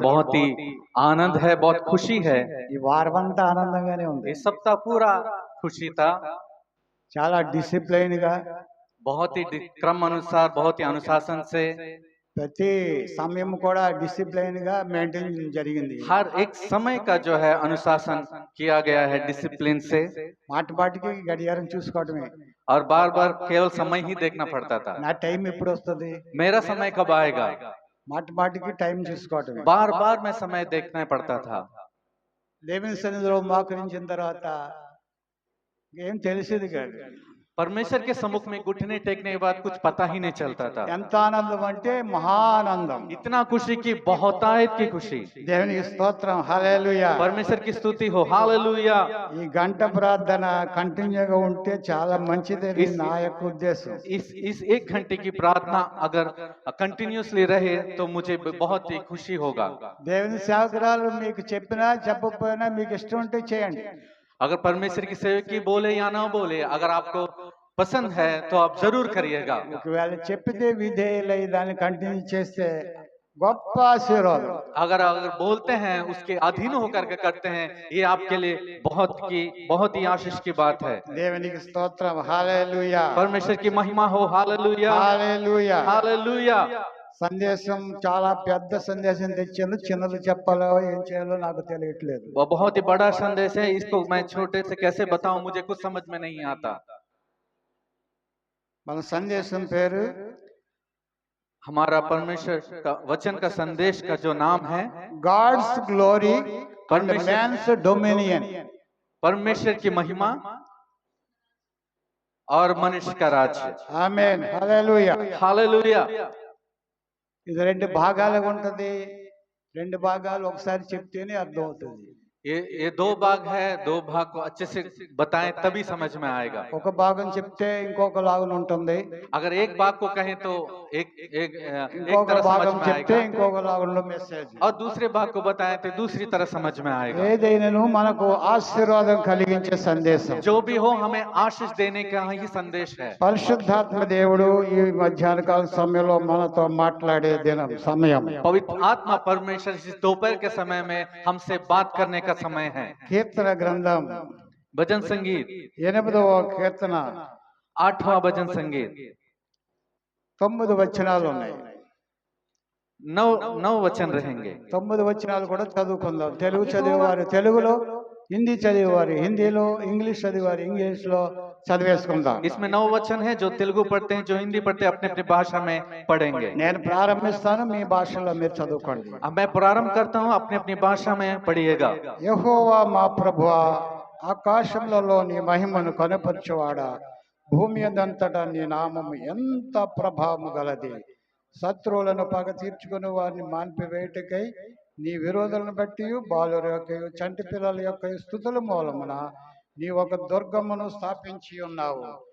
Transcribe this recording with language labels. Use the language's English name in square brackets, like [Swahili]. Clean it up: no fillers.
[Hindi] बहुत ही आनंद है, बहुत खुशी है। [Telugu] ఈ వారమంతా ఆనందంగానే ఉంది. [Hindi] इस सप्ताह पूरा खुशी था। [Telugu] చాలా డిసిప్లైన్ గా [Hindi] बहुत ही क्रम अनुसार, बहुत ही अनुशासन से, [Telugu] ప్రతి సమయం కూడా డిసిప్లైన్ గా మెయింటైన్ జరిగింది. [Hindi] हर एक समय का जो है अनुशासन किया गया है डिसिप्लिन से। [Telugu] మాటి మాటికి గడియారం చూసుకోవడమే. [Hindi] और बार बार केवल समय ही देखना पड़ता था। [Telugu] నా టైం ఎప్పుడు వస్తుంది, [Hindi] मेरा समय कब आएगा, [Telugu] మాటి మాటికి టైం చూసుకోవడమే. [Hindi] बार बार मैं समय देखना पड़ता था। [Telugu] దేవుని సన్నిధిలో మోకరించిన తర్వాత ఏం తెలిసేది కాదు. [Hindi] परमेश्वर के सम्मुख में घुटने टेकने के बाद कुछ पता ही नहीं चलता था। [Telugu] ఎంత ఆనందం అంటే మహానందం. [Hindi] इतना खुशी की बहुतायत की खुशी। [Telugu] దేవునికి స్తోత్రం, హల్లెలూయా. [Hindi] परमेश्वर की स्तुति हो, हालेलुया। [Telugu] ఈ గంట ప్రార్థన కంటిన్యూగా ఉంటే చాలా మంచిదని నా యొక్క ఉద్దేశం. [Hindi] इस 1 घंटे की प्रार्थना अगर कंटिन्यूसली रहे तो मुझे बहुत ही खुशी होगा। [Telugu] దేవుని సేవకురాలు మీకు చెప్పినా చెప్పకపోయినా మీకు ఇష్టం ఉంటే చేయండి. [Hindi] अगर परमेश्वर की सेवक की बोले या ना बोले, अगर आपको पसंद है तो आप जरूर करिएगा। [Telugu] ఒకవేళ చెప్పితే విధేయులై దాన్ని కంటిన్యూ చేస్తే గొప్ప ఆశీర్వాదం. [Hindi] अगर बोलते हैं उसके अधीन होकर के करते हैं, ये आपके लिए बहुत ही आशीष की बात है। [Telugu] దేవునికి స్తోత్రం, హల్లెలూయా. [Hindi] परमेश्वर की महिमा हो, हालेलुया, [Telugu] హల్లెలూయా. [Hindi] हालेलुया। [Telugu] సందేశం చాలా పెద్ద సందేశం తెచ్చాను. చిన్నది చెప్పాలో ఏం చేయాలో నాకు తెలియట్లేదు. [Hindi] वो बहुत ही बड़ा संदेश है, इसको मैं छोटे से कैसे बताऊं, मुझे कुछ समझ में नहीं आता। [Telugu] మన సందేశం పేరు, [Hindi] हमारा परमेश्वर का वचन का संदेश का जो नाम है [English] God's glory and man's dominion. [Hindi] परमेश्वर की महिमा और मनुष्य का राज्य। [Telugu] ఆమేన్, హల్లెలూయా. [Hindi] हालेलुया। [Telugu] ఇది రెండు భాగాలుగా ఉంటది. రెండు భాగాలు ఒకసారి చెప్తేనే అర్థం అవుతుంది. [Hindi] ये 2 भाग है, 2 भाग को अच्छे से बताएं तभी समझ में आएगा। [Telugu] ఒక భాగం చెప్తే ఇంకొక లాగా ఉంటుంది, [Hindi] अगर एक भाग को कहें तो एक [Telugu] ఇంకొక [Hindi] तरह [Telugu] భాగం [Hindi] समझ में [Telugu] చెప్తే [Hindi] आएगा, [Telugu] ఇంకొక లాగా మెసేజ్. [Hindi] और दूसरे भाग को बताएं तो दूसरी तरह समझ में आएगा। [Telugu] ఏదైనాను మనకు ఆశీర్వాదం కలిగించే సందేశం. [Hindi] जो भी हो, हमें आशीष देने का ही संदेश है। [Telugu] పరిశుద్ధాత్మ దేవుడు ఈ మధ్యాహ్న కాల సమయంలో మనతో మాట్లాడే దినం సమయం. [Hindi] पवित्र आत्मा परमेश्वर इस दोपहर के समय में हमसे बात करने का समय है। [Telugu] కీర్తన గ్రంథం [Hindi] भजन संगीत [Telugu] 8వ కీర్తన [Hindi] 8वां भजन संगीत [Telugu] 9 వచనాలు ఉన్నాయి. [Hindi] 9 वचन रहेंगे। [Telugu] 9 వచనాలు కూడా చదువుకుందాం. తెలుగు చదివేవారు తెలుగులో, హిందీ చదివేవారు హిందీలో, ఇంగ్లీష్ చదివేవారు ఇంగ్లీష్ లో చదివేసుకుందాం. [Hindi] इसमें 9 वचन है, जो तेलुगु पढ़ते हैं, जो हिंदी पढ़ते हैं, अपने अपनी भाषा में पढ़ेंगे। [Telugu] నేను ప్రారంభిస్తాను, మీ భాషలో మీరు చదువుకోండి. [Hindi] अब मैं प्रारंभ करता हूँ, अपनी अपनी भाषा में पढ़िएगा। [Telugu] యెహోవా మా ప్రభువా, ఆకాశములలో నీ మహిమను కనపరచువాడా, భూమి అంతటా నీ నామము ఎంత ప్రభావము గలది. శత్రువులను పగ తీర్చుకుని వారిని మాన్పివేయుటకై నీ విరోధులను బట్టి బాలుర యొక్క చంటి పిల్లల యొక్క స్తుతుల మూలమున నీ ఒక దుర్గమును స్థాపించి ఉన్నావు.